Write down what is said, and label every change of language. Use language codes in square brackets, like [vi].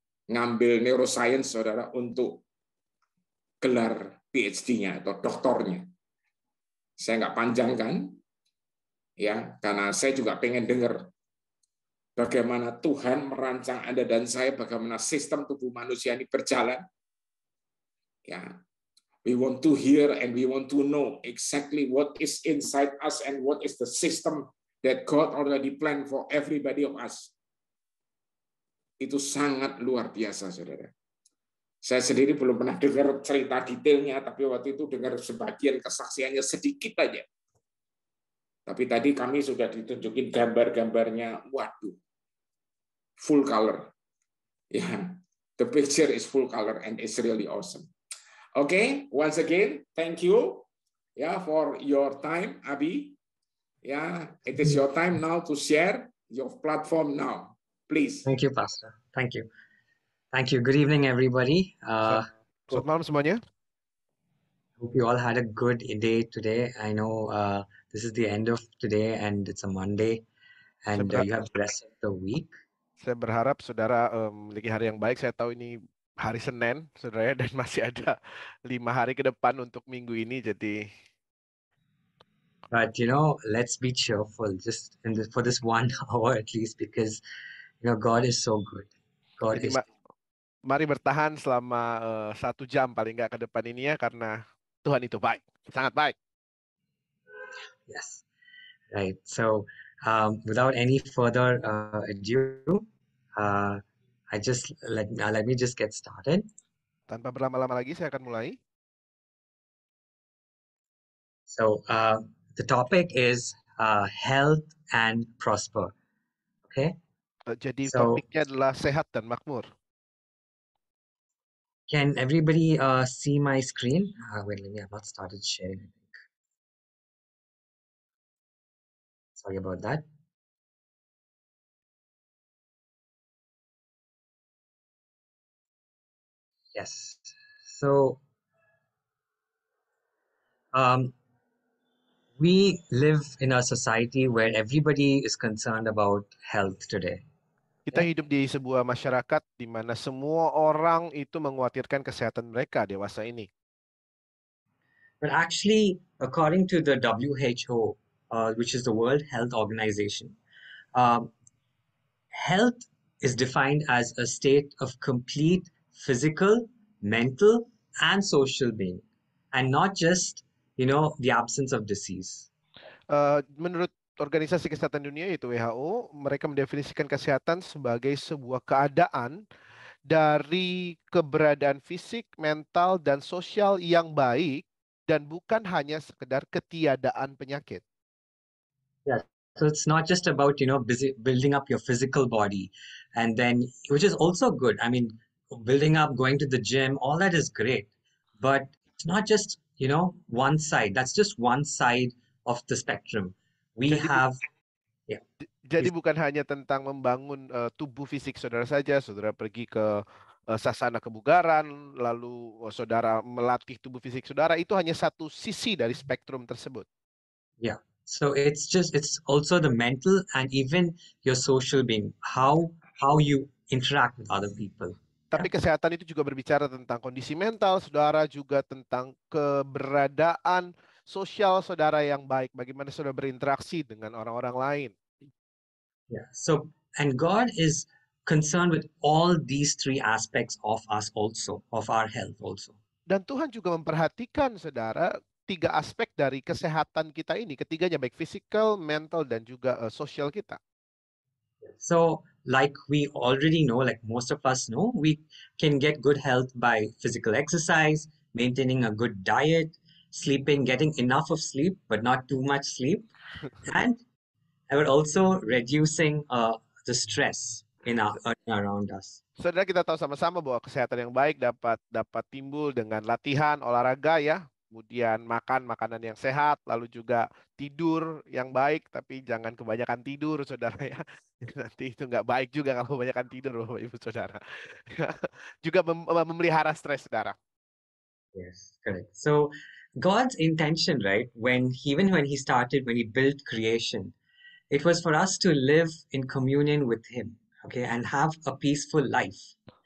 [id] Ngambil neuroscience, saudara, untuk gelar PhD-nya atau doktornya. Saya nggak panjangkan, ya, karena saya juga pengen dengar bagaimana Tuhan merancang Anda dan saya, bagaimana sistem tubuh manusia ini berjalan. [en] Ya, we want to hear and we want to know exactly what is inside us and what is the system that God already planned for everybody of us. [id] Itu sangat luar biasa, saudara. Saya sendiri belum pernah dengar cerita detailnya, tapi waktu itu dengar sebagian kesaksiannya sedikit aja. Tapi tadi kami sudah ditunjukin gambar-gambarnya, waduh, full color. [en] Ya, the picture is full color and it's really awesome. Okay, once again, thank you for your time, Abi. It is your time now to share your platform now, please. Thank you, Pastor. Thank you. Thank you. Good evening, everybody. [id] Selamat malam semuanya. [en] Hope you all had a good day today. I know this is the end of today and it's a Monday, and you have the rest of the week. [id] Saya berharap saudara memiliki hari yang baik. Saya tahu ini hari Senin, saudara, dan masih ada 5 hari ke depan untuk minggu ini. Jadi, [en] but let's be cheerful just for this 1 hour at least, because God is so good. [id] Mari bertahan selama 1 jam paling nggak ke depan ini ya, karena Tuhan itu baik, sangat baik. [en] Yes, right. So without any further ado, let me just get started. [id] Tanpa berlama-lama lagi, saya akan mulai. [en] So the topic is health and prosper. Okay. [id] Jadi topiknya adalah sehat dan makmur. [en] Can everybody see my screen? Wait, let me. I've not started sharing, I think. Sorry about that. Yes. So um, we live in a society where everybody is concerned about health today. [id] Kita [en] Okay? [id] hidup di sebuah masyarakat di mana semua orang itu mengkhawatirkan kesehatan mereka dewasa ini. [en] But actually, according to the WHO, which is the World Health Organization, um, health is defined as a state of complete physical, mental, and social being, and not just, the absence of disease. [id] Menurut Organisasi Kesehatan Dunia yaitu WHO, mereka mendefinisikan kesehatan sebagai sebuah keadaan dari keberadaan fisik, mental, dan sosial yang baik dan bukan hanya sekedar ketiadaan penyakit. [en] Yeah. So it's not just about, building up your physical body and then, which is also good. I mean, building up, going to the gym, all that is great. But it's not just, one side. That's just one side of the spectrum. We [id] Jadi [en] have, yeah. [id] Jadi bukan hanya tentang membangun tubuh fisik saudara saja, saudara pergi ke sasana kebugaran, lalu saudara melatih tubuh fisik saudara, itu hanya satu sisi dari spektrum tersebut. [en] Yeah. So it's also the mental and even your social being, how you interact with other people. [id] Tapi [en] Yeah. [id] kesehatan itu juga berbicara tentang kondisi mental saudara, juga tentang keberadaan sosial saudara yang baik, bagaimana saudara berinteraksi dengan orang-orang lain. [en] Yeah. So, and God is concerned with all these three aspects of us also, of our health also. [id] Dan Tuhan juga memperhatikan saudara tiga aspek dari kesehatan kita ini, ketiganya baik fisikal, mental, dan juga sosial kita. So, like we already know, like most of us know, we can get good health by physical exercise, maintaining a good diet, sleeping, getting enough of sleep, but not too much sleep. And I would also reducing the stress around us. Saudara, kita tahu sama-sama bahwa kesehatan yang baik dapat timbul dengan latihan, olahraga ya, kemudian makan makanan yang sehat, lalu juga tidur yang baik, tapi jangan kebanyakan tidur, saudara ya. Nanti itu nggak baik juga kalau kebanyakan tidur, Bapak Ibu Saudara. Juga memelihara stres, saudara. [en] Yes, correct. So God's intention, right, even when he built creation, it was for us to live in communion with him, okay, and have a peaceful life.